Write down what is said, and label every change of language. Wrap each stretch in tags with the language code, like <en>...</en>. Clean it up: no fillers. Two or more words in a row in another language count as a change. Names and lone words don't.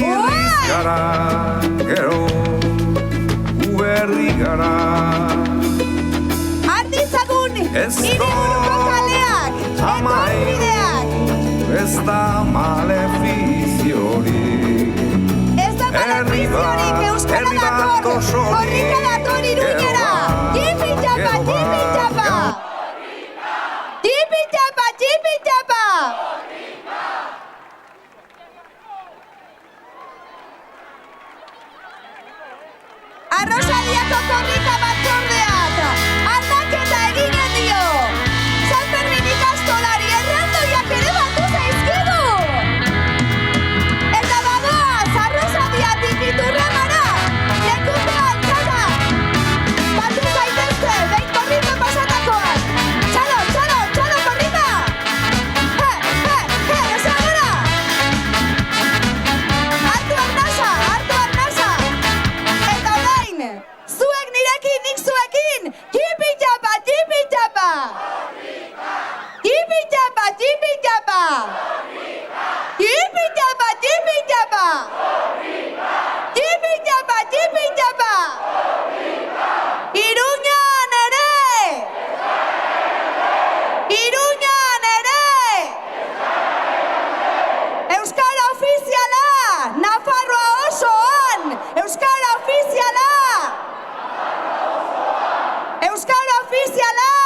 <eu>Artitzagun hiriburuko kaleak, etorbideak! Ez da malefiziorik. Ez da malefiziorik euskara dator, korrika dator Iruñera! Jipi-japa, jipi-japa! Jipi-japa, jipi-japa! Arrosadiako korrika batzordeak aldaketa eginen dio! San Fermin ikastolari erraldoiak ere batu zaizkigu! Eta bagoaz, Arrosadiatik Iturramara, lekuko altzara! Batu zaitezte, behin korrika pasatakoak! Txalo, korrika! Esagora! Hartu arnasa! Eta orain, zuek nirekin, nik zuekin, jipi-japa, jipi-japa! Jipi-japa, jipi-japa! Jipi-japa, jipi-japa! Jipi-japa, jipi-japa! Iruñan ere! Iruñan ere! Euskara ofiziala! Nafarroa osoan! Euskara ofiziala! Euskara ofiziala!</eu>